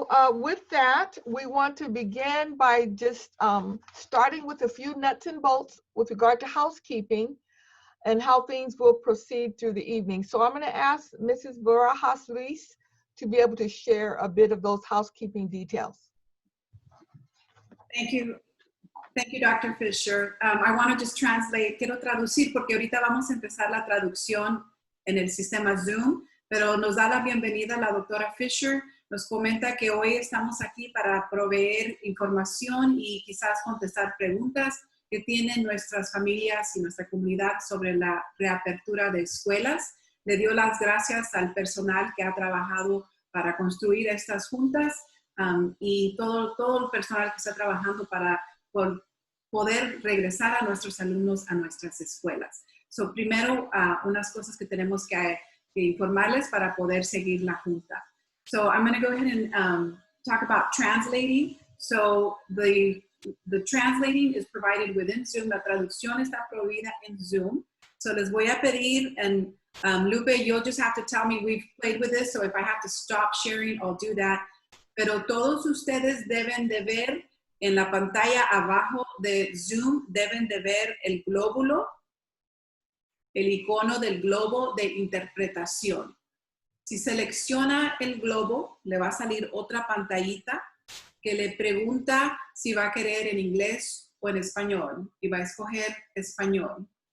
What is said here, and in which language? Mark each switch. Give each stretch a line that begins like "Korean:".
English: With that, we want to begin by just starting with a few nuts and bolts with regard to housekeeping and how things will proceed through the evening. So I'm going to ask Mrs. Barajas Luis to be able to share a bit of those housekeeping details. Thank you. Thank you, Dr. Fisher. I want to just translate,
Spanish: quiero traducir porque ahorita vamos a empezar la traducción en el sistema Zoom, pero nos da la bienvenida la doctora Fisher. Nos comenta que hoy estamos aquí para proveer información y quizás contestar preguntas que tienen nuestras familias y nuestra comunidad sobre la reapertura de escuelas. Le dio las gracias al personal que ha trabajado para construir estas juntas y todo el personal que está trabajando para poder regresar a nuestros alumnos a nuestras escuelas. So, primero, unas cosas que tenemos que informarles para poder seguir la junta.
English: So I'm going to go ahead and talk about translating. So the translating is provided within Zoom.
Spanish: La traducción está proveída en Zoom.
English: So
Spanish: les voy a pedir,
English: and Lupe, you'll just have to tell me, we've played with this, so if I have to stop sharing, I'll do that.
Spanish: Pero todos ustedes deben de ver en la pantalla abajo de Zoom, deben de ver el glóbulo, el icono del globo de interpretación. Si selecciona el globo, le va a salir otra pantallita que le pregunta si va a querer en inglés o en español, y va a escoger español.